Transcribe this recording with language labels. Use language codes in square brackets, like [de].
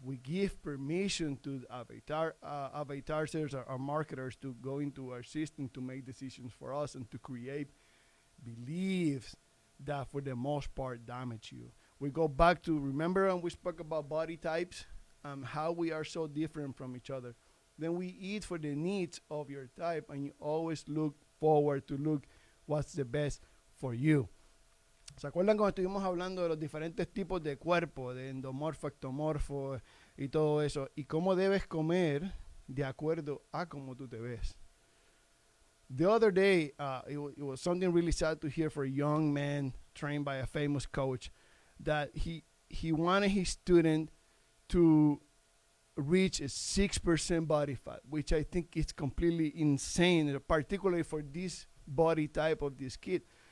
[en] We give permission to avatars, our marketers, to go into our system to make decisions for us and to create beliefs that, for the most part, damage you. We go back to, remember when we spoke about body types, how we are so different from each other. Then we eat for the needs of your type, and you always look forward to look what's the best for you. [es] ¿Se acuerdan cuando estuvimos hablando de los diferentes tipos de cuerpo, de endomorfo, ectomorfo y todo eso? Y cómo debes comer de acuerdo a cómo tú te ves. [en] The other day, it was something really sad to hear for a young man trained by a famous coach, that he wanted his student to reach a 6% body fat, which I think is completely insane, particularly for this body type of this kid.